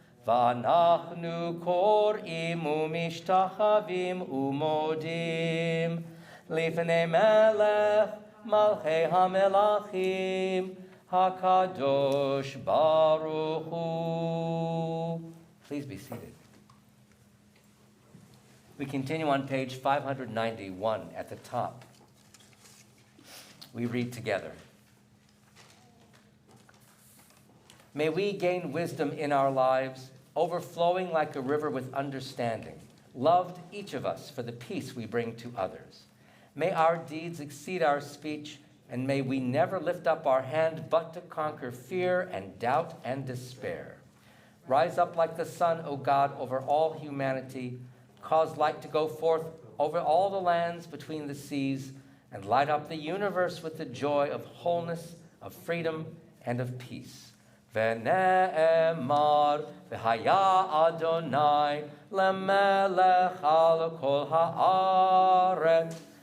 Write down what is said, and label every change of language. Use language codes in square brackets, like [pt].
[he] ואנחנו קוראים ומשתחווים ומודים לפני מלך מלכי המלכים הקדוש ברוך הוא. [en] Please be seated. We continue on page 591 at the top. We read together. May we gain wisdom in our lives, overflowing like a river with understanding, loved each of us for the peace we bring to others. May our deeds exceed our speech, and may we never lift up our hand but to conquer fear and doubt and despair. Rise up like the sun, O God, over all humanity. Cause light to go forth over all the lands between the seas, and light up the universe with the joy of wholeness, of freedom, and of peace. [he] ונאמר, והיה אדוני למלך על כל הארץ.